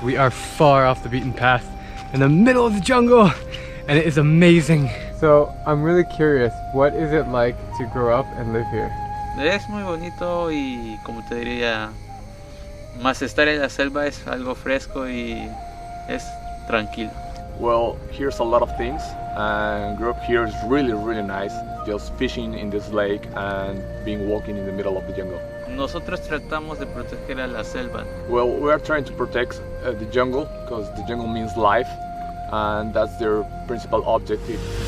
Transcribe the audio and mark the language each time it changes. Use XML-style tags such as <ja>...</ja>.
<en>We are far off the beaten path in the middle of the jungle, and it is amazing. So I'm really curious, what is it like to grow up and live here?</en> <es>Es muy bonito y como te diría, más estar en la selva es algo fresco y es tranquilo.</es> <en>Well, here's a lot of things, and growing up here is really nice. Just fishing in this lake and being walking in the middle of the jungle.</en> <es>Nosotros tratamos de proteger a la selva.</es> <en>Well, we are trying to protect the jungle because the jungle means life, and that's their principal objective.</en>